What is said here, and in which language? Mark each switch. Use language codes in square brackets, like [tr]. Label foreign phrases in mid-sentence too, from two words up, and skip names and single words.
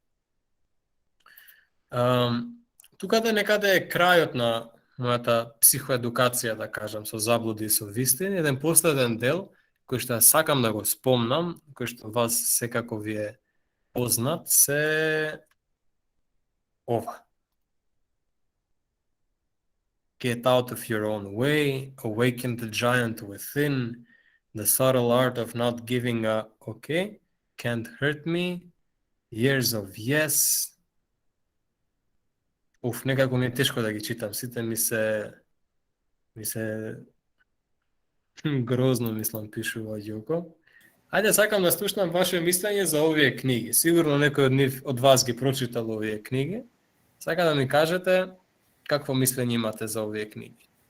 [mk] Тука некаде е крајот на мојата психоедукација, да кажам, со заблуди и со вистини. Еден последен дел, кој што сакам да го спомнам, кој што вас секако ви е познат, се ова. [en] Get out of your own way, awaken the giant within, the subtle art of not giving a okay, can't hurt me, years of yes. [mk] Некако ми е тешко да ги читам, сите ми се грозно, мислам, пишува Јуко. Ајде, сакам да слушнам ваше мислење за овие книги. Сигурно некој од вас ги прочитал овие книги. Сакам да ми кажете какво мислење имате за овие книги.